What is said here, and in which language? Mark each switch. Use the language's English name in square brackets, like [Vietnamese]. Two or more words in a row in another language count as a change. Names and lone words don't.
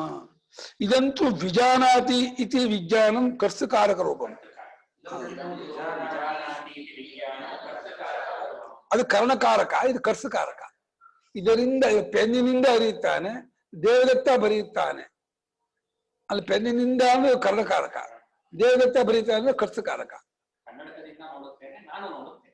[Sanskrit] ಇದಂತೂ ವಿಜಾನಾತಿ ಇತಿ ವಿಜ್ಞಾನಂ ಕರ್ತೃಕಾರಕ ರೂಪಂ. [Kannada] ಅದು ಕರ್ಣಕಾರಕ, ಇದು ಕರ್ಸಕಾರಕ. ಇದರಿಂದ ಪೆನ್ನಿನಿಂದ ಅರಿಯುತ್ತಾನೆ, ದೇವದತ್ತ ಬರೆಯುತ್ತಾನೆ. ಅಲ್ಲಿ ಪೆನ್ನಿನಿಂದ ಅಂದ್ರೆ ಕರ್ಣಕಾರಕ, ದೇವದತ್ತ ಬರೀತಾನೆ ಅಂದ್ರೆ ಕರ್ಸಕಾರಕ. ಕನ್ನಡಕದಿಂದ ನೋಡುತ್ತೇನೆ, ನಾನು ನೋಡುತ್ತೇನೆ.